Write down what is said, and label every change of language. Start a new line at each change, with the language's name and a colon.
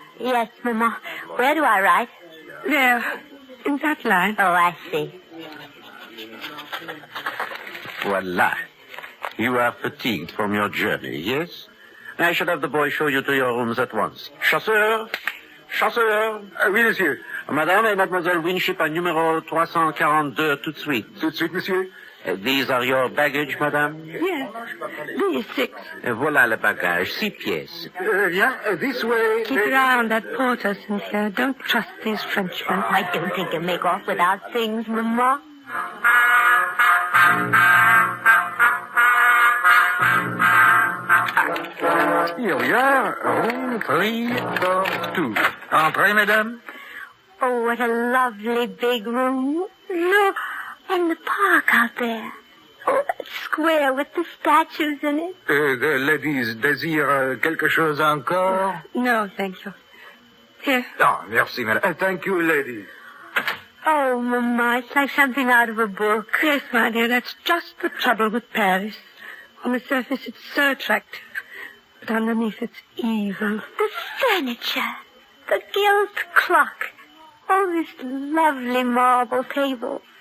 English: Yes, Mama. Where do I write? There. In that line. Oh, I see.
French: Voila.
English: You are fatigued from your journey, yes? I should have the boy show you to your rooms at once.
French: Chasseur! Chasseur! Oui, monsieur. Madame et Mademoiselle Winship à numéro 342, tout de suite. Tout de suite, monsieur.
English: These are your baggage, madame? Yes. These 6.
French: Voilà le bagage, 6 pièces.
English: This way. Keep your eye on that porter, Cynthia. Don't trust these Frenchmen. I don't think you'll make off without things, Mama. Here we are. Room 342.
French: Entrez, mesdames.
English: Oh, what a lovely big room. Look, and the park out there. Oh, that square with the statues in it. The ladies
French: désirent quelque chose encore?
English: No, thank you. Here.
French: Ah, merci, madame.
English: Thank you, ladies. Oh, Mama, it's like something out of a book. Yes, my dear, that's just the trouble with Paris. On the surface, it's so attractive. But underneath, it's evil. The furniture, the gilt clock, oh, this lovely marble table.